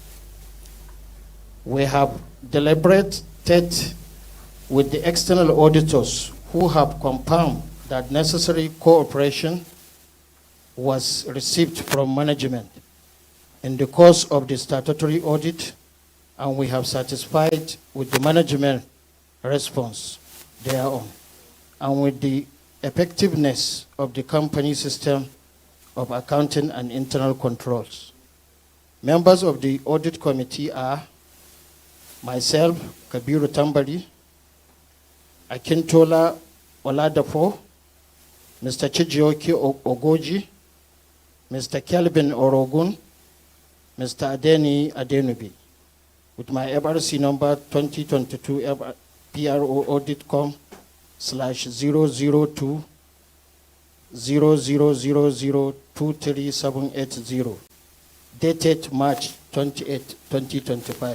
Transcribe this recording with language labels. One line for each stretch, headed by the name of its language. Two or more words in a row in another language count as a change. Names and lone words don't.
English: We have deliberated with the external auditors who have confirmed that necessary cooperation was received from management in the course of the statutory audit, and we have satisfied with the management response thereon and with the effectiveness of the company system of accounting and internal controls. Members of the audit committee are myself, Kabiru Tambari, Akintola Oladapo, Mr. Chijioke Ogoji, Mr. Kelvin Orogun, Mr. Adeni Adenubi, with my FRC number 2022 PRO auditcom/002 00002370, dated March 28, 2025.